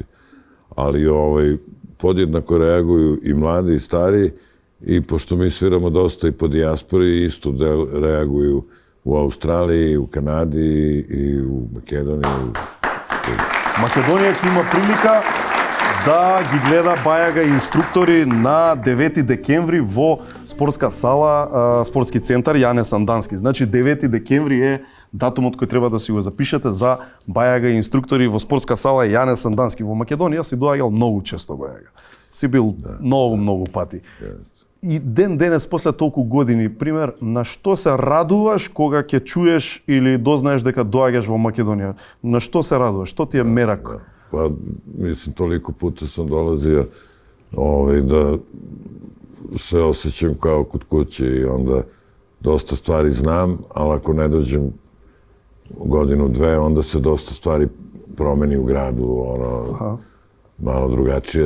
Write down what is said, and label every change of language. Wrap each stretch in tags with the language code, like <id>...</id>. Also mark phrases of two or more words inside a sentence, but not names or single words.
<sr>Ali podjednako reaguju i mladi i stariji i pošto mi sviramo dosta i po dijaspori, isto reaguju u Australiji, u Kanadi i u Makedoniji.</sr> <mk>Македонија ќе има прилика да ги гледа Бајага инструктори на 9 декември во спортска сала, спортски центар Јане Сандански. Значи 9 декември е датумот кој треба да си го запишете за Бајага инструктори во спортска сала Јане Сандански. Во Македонија си доаѓал многу често Бајага. Си бил многу пати. И денес после толку години, пример, на што се радуваш кога ќе чуеш или дознаеш дека доаѓаш во Македонија? На што се радуваш? Што ти е мерак?</mk> <sr>Pa, mislim, toliko puta sam dolazio da se osjećam kao kod kuće i onda dosta stvari znam, ali ako ne dođem godinu, dve, onda se dosta stvari promeni u gradu, malo drugačije.</sr>